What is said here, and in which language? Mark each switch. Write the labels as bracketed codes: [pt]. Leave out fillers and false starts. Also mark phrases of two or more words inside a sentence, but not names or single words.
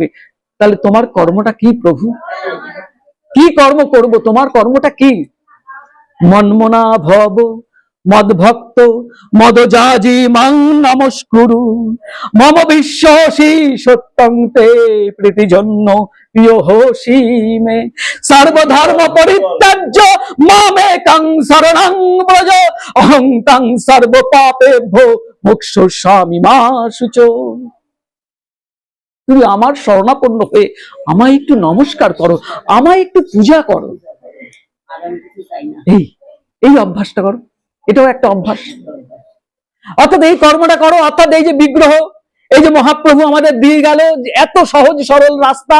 [bn] তাহলে তোমার কর্মটা কি প্রভু? কি কর্ম করব? তোমার কর্মটা কি? [sa] মন্মনা ভব মদভক্ত মদজাজি মাং নমস্কুরু মম বিশ্বাসী সত্যং তে প্রীতিজন্য প্রিয় হোসি মে সর্বধর্ম পরিত্যাজ্য মামেকং শরণং ব্রজ অহং তং সর্ব পাপেভ্যো মোক্ষয়িষ্যামি মা শুচো। [bn] তুমি আমার শরণাপন্ন হয়ে আমায় একটু নমস্কার করো, আমায় একটু পূজা করো। এই এই অভ্যাসটা করো, এটাও একটা অভ্যাস। অর্থাৎ এই কর্মটা করো, অর্থাৎ এই যে বিগ্রহ, এই যে মহাপ্রভু আমাদের দিয়ে গেল এত সহজ সরল রাস্তা।